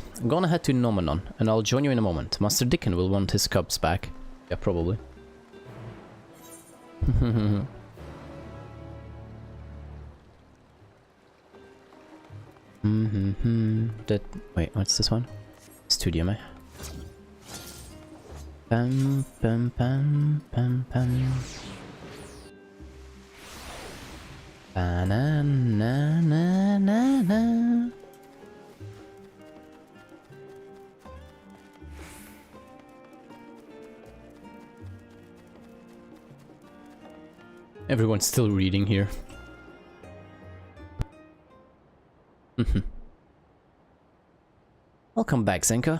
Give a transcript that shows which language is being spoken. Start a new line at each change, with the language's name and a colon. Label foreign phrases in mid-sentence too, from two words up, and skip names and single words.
English: I'm gonna head to Nomenon, and I'll join you in a moment. Master Dickon will want his cubs back. Yeah, probably. That... Wait, what's this one? Studio, meh? Pam, pam, pam, pam, pam. Ba-na-na-na-na-na. Everyone's still reading here. Welcome back, Zenka.